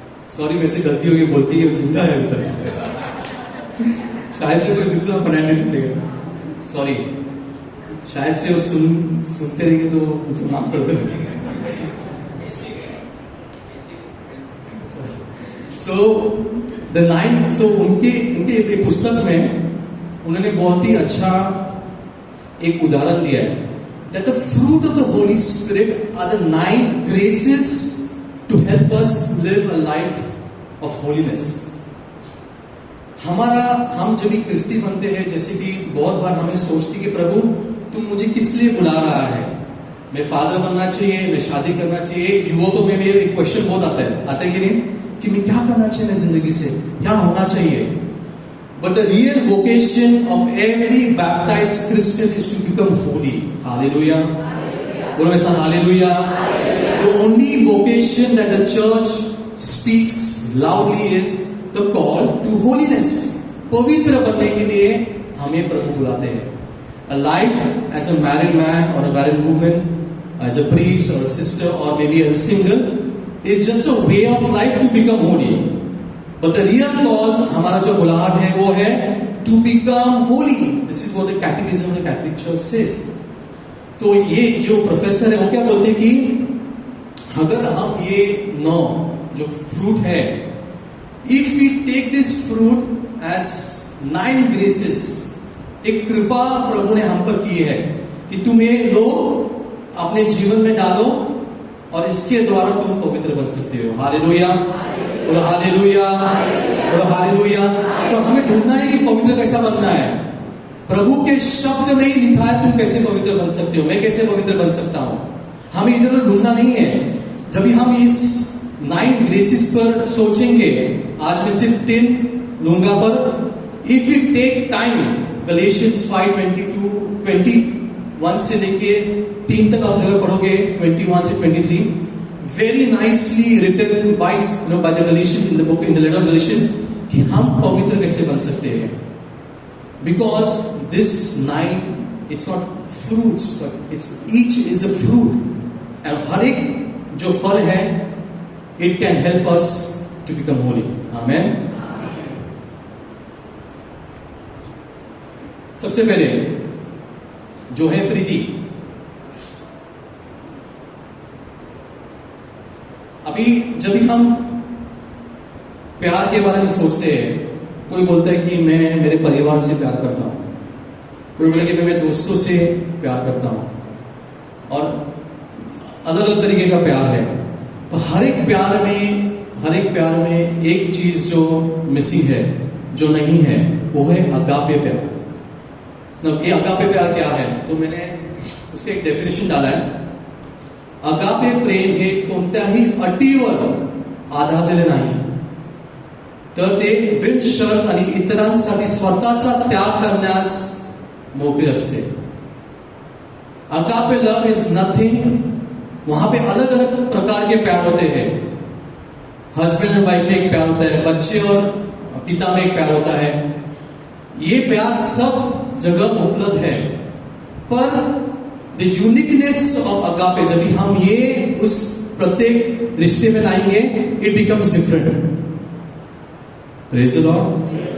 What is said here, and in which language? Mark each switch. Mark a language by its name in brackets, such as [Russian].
[Hindi] Sorry, मेरे से गलती होगी बोल के, ये जिंदा है अभी तक, शायद से कोई दूसरा फर्नांडिस मिलेगा, सॉरी, शायद से वो सुनते रहेंगे तो मुझे माफ कर देना। सो उनके पुस्तक में उन्होंने बहुत ही अच्छा एक उदाहरण दिया है, [English] that the fruit of the Holy Spirit are the 9 graces to help us live a life of holiness. [Hindi] हम जब भी क्रिस्ती बनते हैं, जैसे कि बहुत बार हमें सोचती कि प्रभु तुम मुझे किस लिए बुला रहा है, मैं फादर बनना चाहिए, मैं शादी करना चाहिए। युवकों में भी एक क्वेश्चन बहुत आता है कि नहीं, कि मैं क्या करना चाहिए मेरी जिंदगी से, क्या होना चाहिए। [English] But the real vocation of every baptised Christian is to become holy. Hallelujah, [Hindi] बोलो मेरे साथ [English] Hallelujah. The only vocation that the church speaks loudly is the call to holiness. [Hindi] पवित्र बनने के लिए हमें प्रभु बुलाते हैं। [English] A life as a married man or a married woman, as a priest or a sister or maybe as a single is just a way of life to become holy. But the real call, [Hindi] हमारा जो बुलाहट है वो है [English] to become holy. This is what the Catechism of the Catholic Church says. [Hindi] तो ये जो professor है वो क्या बोलते हैं कि अगर हम ये 9 जो फ्रूट है, [English] if we take this fruit as 9 graces, [Hindi] एक कृपा प्रभु ने हम पर की है कि तुम ये लो, अपने जीवन में डालो और इसके द्वारा तुम पवित्र बन सकते हो। हालेलुया, बोलो हालेलुया, बोलो हालेलुया। तो हमें ढूंढना है कि पवित्र कैसा बनना है। प्रभु के शब्द में ही लिखा है तुम कैसे पवित्र बन सकते हो, मैं कैसे पवित्र बन सकता हूं। हमें इधर उधर ढूंढना नहीं है। जब भी हम इस 9 ग्रेसेस पर सोचेंगे, आज मैं सिर्फ 3 लूंगा, पर [English] if you take time, [Hindi] Galatians 5:21 से लेके 3 तक आप जगह पढ़ोगे, 21 से 23, [English] very nicely written by the Galatians in the book, in the letter of Galatians, [Hindi] कि हम पवित्र कैसे बन सकते हैं। [English] Because this 9, it's not fruits, but it's each is a fruit, and [Hindi] हर एक जो फल है, [English] it can help us to become holy. Amen. [Hindi] सबसे पहले जो है प्रीति। अभी जब भी हम प्यार के बारे में सोचते हैं, कोई बोलता है कि मैं मेरे परिवार से प्यार करता हूं, कोई बोले कि मैं मेरे दोस्तों से प्यार करता हूं, और अलग अलग तरीके का प्यार है। तो हर एक प्यार में एक चीज जो मिसिंग है, जो नहीं है, वो है अगापे प्यार। ये अगापे प्यार क्या है? तो मैंने उसका एक डेफिनेशन डाला है। [Marathi] अगापे प्रेम हे कोणत्याही अटीवर आधारलेले नाही, तर ते बिनशर्त आणि इतरांसाठी स्वतःचा त्याग करण्यास मोकळे असते। [English] agape love is nothing, [Hindi] वहां पे अलग अलग प्रकार के प्यार होते हैं। हस्बैंड एंड वाइफ में एक प्यार होता है, बच्चे और पिता में एक प्यार होता है। ये प्यार सब जगह उपलब्ध है, पर [English] the uniqueness of agape, [Hindi] जब भी हम ये उस प्रत्येक रिश्ते में लाएंगे, [English] It becomes different. Praise the Lord.